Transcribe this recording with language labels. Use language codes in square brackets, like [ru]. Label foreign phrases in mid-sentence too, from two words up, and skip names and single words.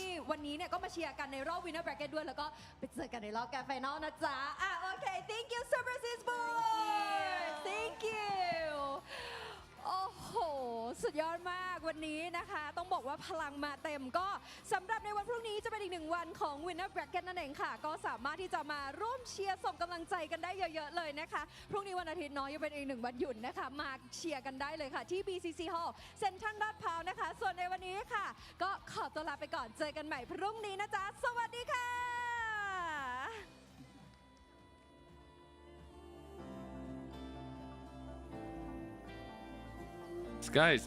[th] วันนี้เนี่ยก็มาเชียร์กันในรอบ [en] Winner Bracket [th] ด้วยแล้วก็ไปเจอกันในรอบ [en] grand final [th] นะจ๊ะโอเค [en] thank you Super Sis Boys thank you [th] โอ้โหสุดยอดมากวันนี้นะคะต้องบอกว่าพลังมาเต็มก็สำหรับในวันพรุ่งนี้จะเป็นอีก1วันของ [en] Winner Bracket [th] นั่นเองค่ะก็สามารถที่จะมาร่วมเชียร์ส่งกำลังใจกันได้เยอะๆเลยนะคะพรุ่งนี้วันอาทิตย์น้อยยังเป็นอีก1วันหยุดนะคะมาเชียร์กันได้เลยค่ะที่ BCC Hall เซ็นทรัลลาดพร้าวนะคะส่วนในวันนี้ค่ะก็ขอตัวลาไปก่อนเจอกันใหม่พรุ่งนี้นะจ๊ะสวัสดีค่ะ [lv] Skaisti.